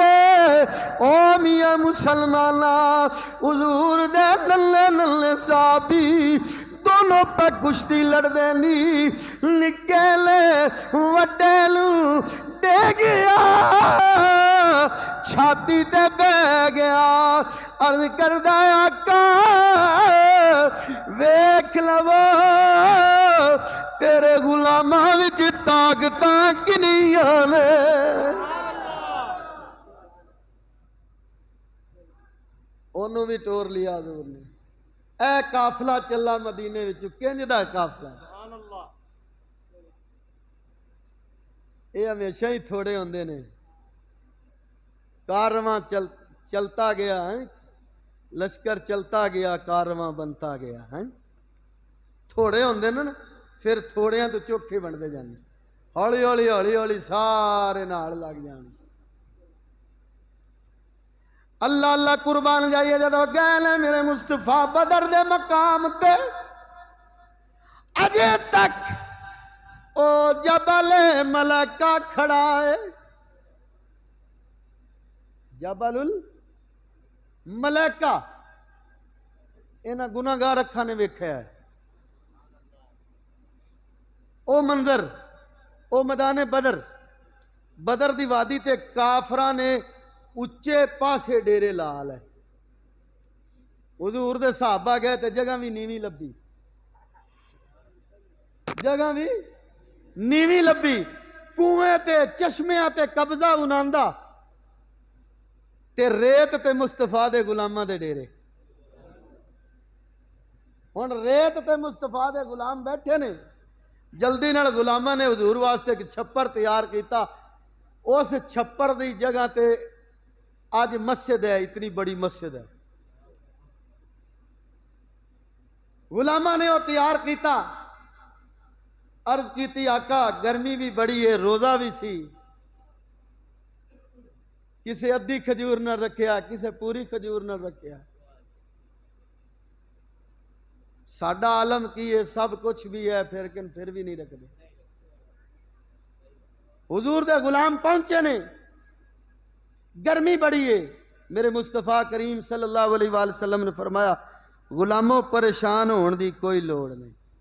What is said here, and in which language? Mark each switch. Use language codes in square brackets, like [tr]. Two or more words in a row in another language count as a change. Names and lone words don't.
[pa] او میاں مسلمانہ حضور دے نلے نلے صحابی دونوں پہ کشتی لڑ دینی نکے لے وڈے لو دے گیا چھاتی تے بہ گیا عرض کردہ آقا ویکھ لو تیرے غلاماں وچ طاقتاں کنیاں نے. انہوں بھی ٹور لیا حضور نے. اے قافلہ چلا مدینے وچوں کنج دا قافلہ اے ہمیشہ ہی تھوڑے ہوندے نے. [ur] کارواں چلتا گیا لشکر چلتا گیا کارواں بنتا گیا [pa] تھوڑے ہوندے نا پھر تھوڑیاں تو چوکھے بنتے جانے ہولی ہولی ہولی ہولی سارے نال لگ جانے. اللہ اللہ قربان جائیے جدو گئے نے میرے مصطفیٰ بدر دے مقام تے اجے تک او جبل ملکہ کھڑا ہے. جبل الملکہ انہاں گناہگار اکھاں نے ویکھیا ہے. او منظر او میدان بدر دی وادی تے کافراں نے اچے پاسے ڈیرے لال ہے. حضور دے صحابہ گئے تے جگہ بھی نیویں لبھی جگہ بھی نیویں لبھی کنویں تے چشمیاں تے قبضہ اناندا تے ریت تے مصطفیٰ دے غلاماں دے ڈیرے. ہن ریت تے مصطفیٰ دے غلام بیٹھے نے جلدی نال غلاماں نے حضور واسطے ایک چھپر تیار کیتا. اس چھپر دی جگہ تے آج مسجد ہے اتنی بڑی مسجد ہے. غلاماں نے وہ تیار کیتا عرض کیتی آقا گرمی بھی بڑی ہے روزہ بھی سی کسے ادھی کھجور نہ رکھیا کسے پوری کھجور نہ رکھیا. ساڈا عالم کی ہے سب کچھ بھی ہے پھر بھی نہیں رکھتے. حضور دے غلام پہنچے نے، گرمی بڑی ہے، میرے مصطفیٰ کریم [ar] صلی اللہ علیہ وآلہ وسلم [pa] نے فرمایا غلاموں پریشان ہون دی کوئی لوڑ نہیں.